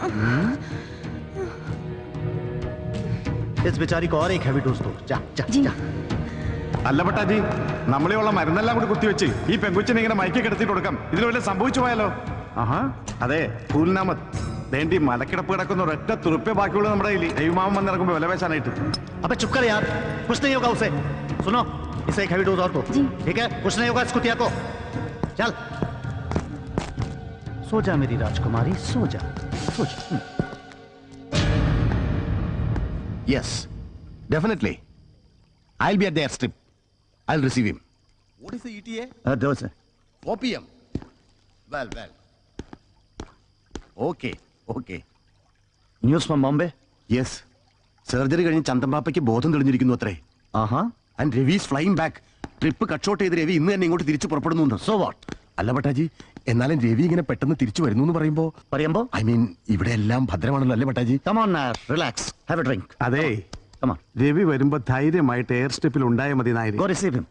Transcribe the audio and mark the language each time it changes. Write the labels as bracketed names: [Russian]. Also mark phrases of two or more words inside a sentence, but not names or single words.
[Hindi] इस बेचारी को और एक [English] heavy dose [Hindi] दो. जा जा जा. [Malayalam] അല്ല പട്ടാജി, നമ്മളെയുള്ള മരുന്നെല്ലാം കൂടി കുത്തിവെച്ച് ഈ പെങ്കുച്ചിനെ ഇങ്ങനെ മയക്കി കിടത്തിട്ട് കൊടുക്കാം. ഇതിൽ വല്ല സംഭവിച്ചു പോയാലോ? ആഹാ, അതെ, ഫൂൽനാമത് വേണ്ടി മലക്കിടപ്പ് കിടക്കുന്ന ഒരൊറ്റ തുറുപ്പേ ബാക്കിയുള്ളൂ നമ്മുടെ കയ്യിൽ. ദൈവമാമൻ വന്നിറങ്ങുമ്പോൾ വില പേശാനായിട്ട്. [Hindi] अबे चुप कर यार, कुछ नहीं होगा उसे. सुनो, इसे एक [English] heavy dose [Hindi] और दो. ठीक है, कुछ नहीं होगा इस कुतिया को. चल सो जा मेरी राजकुमारी, सो जा, सो जा. [English] Yes, definitely. I'll be at the airstrip. I'll receive him. What is the ETA? [Hindi] दो से [English] 4 p.m. Well. Okay. News from Bombay. Yes. [Malayalam] സർജറി കഴിഞ്ഞ് ചന്തമ്പാപ്പയ്ക്ക് ബോധം തെളിഞ്ഞിരിക്കുന്നു അത്രേ. [English] And Ravi is flying back. trip cut short [Malayalam] ചെയ്ത് രവി ഇന്ന് തന്നെ ഇങ്ങോട്ട് തിരിച്ചു പുറപ്പെടുന്നു. [English] So what? [Malayalam] അല്ല പട്ടാജി, എന്നാലും രവി ഇങ്ങനെ പെട്ടെന്ന് തിരിച്ചു വരുന്നു എന്ന് പറയുമ്പോ [English] I mean [Malayalam] ഇവിടെ എല്ലാം ഭദ്രമാണല്ലോ അല്ലേ പട്ടാജി? [English] Come on, relax. Have a drink. [Malayalam] അതെ, [English] Come on. [Malayalam] രവി വരുമ്പോ ധൈര്യമായിട്ട് എയർ സ്ട്രിപ്പിൽ ഉണ്ടായ മതി നായരി. [English] Go receive him.